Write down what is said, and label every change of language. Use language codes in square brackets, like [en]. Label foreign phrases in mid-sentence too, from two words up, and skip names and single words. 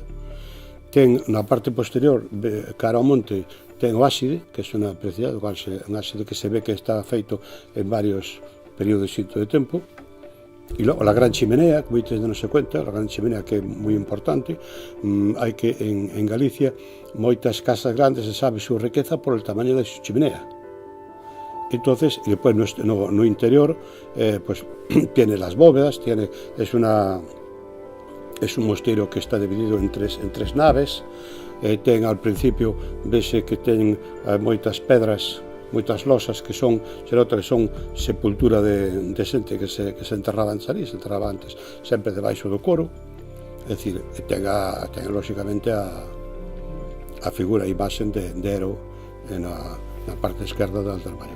[gl] Ten na parte posterior, cara ao monte, ten o ábside, que é unha preciosidade, un ábside que se ve que está feito en varios períodos de tempo. E logo a gran chimenea, que moitos non se cuenta, a gran chimenea que é moi importante. Hai que en Galicia moitas casas grandes se sabe súa riqueza [es] por el tamaño [gl] da súa chimenea. [es] Entonces, y después [gl] no interior, [es] pues tiene las bóvedas, es un mosteiro que está dividido en tres naves. [gl] Ten [es] al principio, [gl] vese que ten moitas pedras, moitas losas que son sepultura de xente que se enterraba en Salí, se enterraba antes sempre debaixo do coro. É dicir, ten lóxicamente a figura, a imaxen de Ero na parte esquerda do altar maior.